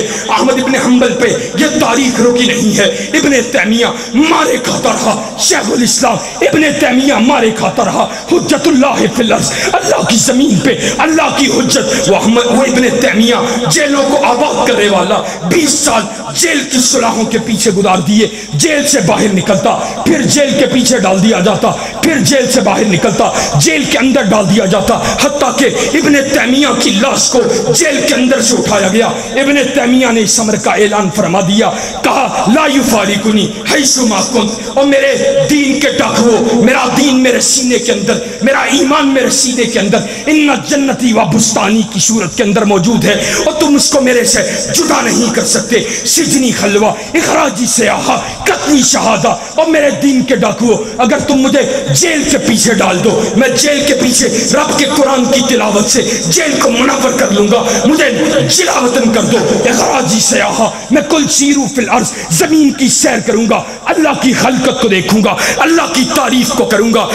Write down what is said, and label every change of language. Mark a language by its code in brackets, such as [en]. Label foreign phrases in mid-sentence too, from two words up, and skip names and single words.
[ur] احمد ابن حنبل پہ یہ تاریخ رکی نہیں ہے، ابن تیمیہ مارے کھاتا رہا، شیخ الاسلام ابن تیمیہ مارے کھاتا رہا، [ar] حجت اللہ فی الارض، [ur] اللہ کی زمین پہ اللہ کی حجت، وہ ابن تیمیہ جیلوں کو آباد کرنے والا 20 سال جیل کی سلاخوں کے پیچھے گزار دیے، جیل سے باہر نکلتا پھر جیل کے پیچھے ڈال دیا جاتا، پھر جیل سے باہر نکلتا جیل کے اندر ڈال دیا جاتا، حتیٰ کہ ابن تیمیہ کی لاش کو جیل کے اندر سے اٹھایا گیا۔ ابن تیمیہ نے اس امر کا اعلان فرما دیا، کہا [ar] لا یفارقنی حیث ما کنت، [ur] اور میرے دین کے ڈاکوؤں، میرا دین میرے سینے کے اندر، میرا ایمان میرے سینے کے اندر [ar] ان جنتی و بستانی [ur] کی صورت کے اندر موجود ہے، اور تم اس کو میرے سے جدا نہیں کر سکتے۔ [ar] سجنی خلوہ، اخراجی سیاحہ، قتلی شہادہ، [ur] اور میرے دین کے ڈاکوؤں اگر تم مجھے جیل کے پیچھے ڈال دو، میں جیل کے پیچھے رب کے قرآن کی تلاوت سے جیل کو منور کر لوں گا، مجھے جلا وطن کر دو۔ [ar] اخراجی سیاحہ، [ur] میں کل [ar] سیرو فی الارض، [ur] زمین کی سیر کروں گا، اللہ کی خلقت کو دیکھوں گا، اللہ کی تعریف کو کروں گا۔